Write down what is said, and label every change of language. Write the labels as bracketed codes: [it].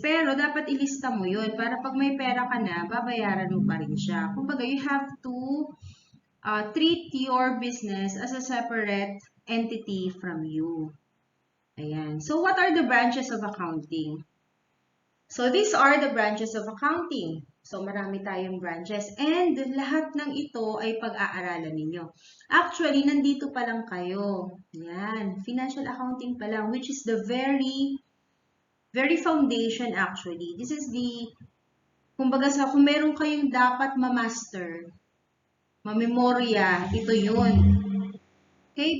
[tl] Pero, dapat ilista mo yun para pag may pera ka na, babayaran mo pa rin siya. [en] Kumbaga, you have to treat your business as a separate entity from you. Ayan. So, what are the branches of accounting? So, these are the branches of accounting. [tl] So, marami tayong branches. And lahat ng ito ay pag-aaralan ninyo. Actually, nandito pa lang kayo. Yan. [en] Financial accounting [tl] pa lang, [en] which is the very foundation actually. This is the, [tl] kumbaga kung meron kayong dapat ma-master, ma-memorya, ito yun. Okay?